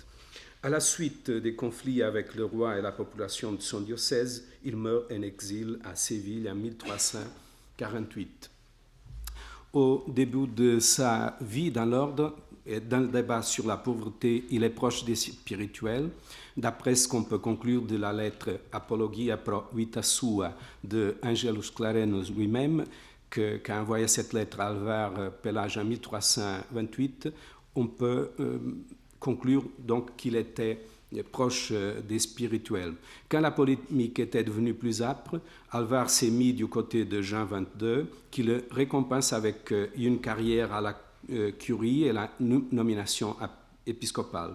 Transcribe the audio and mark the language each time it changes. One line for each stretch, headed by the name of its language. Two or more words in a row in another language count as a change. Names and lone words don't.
French: À la suite des conflits avec le roi et la population de son diocèse, il meurt en exil à Séville en 1348. Au début de sa vie dans l'ordre, et dans le débat sur la pauvreté, il est proche des spirituels, d'après ce qu'on peut conclure de la lettre Apologia pro vita sua de Angelus Clarenus lui-même, qu'a envoyé cette lettre à Alvar Pelage en 1328, on peut conclure donc qu'il était proche des spirituels. Quand la polémique était devenue plus âpre, Alvar s'est mis du côté de Jean XXII, qui le récompense avec une carrière à la curie et la nomination épiscopale.